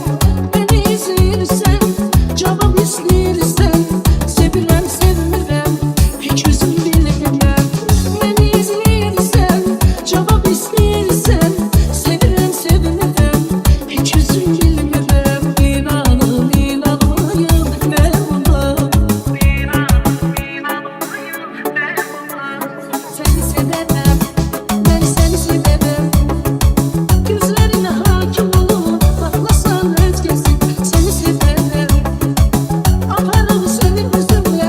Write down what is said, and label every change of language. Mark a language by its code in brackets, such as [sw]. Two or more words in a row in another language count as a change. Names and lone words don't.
[az] Beni izləyirsən, cavab istəyirsən. Sevirəm, sevmirəm, hiç özüm bilmirəm. Beni izləyirsən, cavab istəyirsən. Sevirəm, sevmirəm, hiç özüm bilmirəm. İnanım, inanmayım, [tr] ne olar? Seni sevemem, ben seni severim. Gözlerine hakim olup bakmasan özgesin. Seni severim, akarım senin gözünle.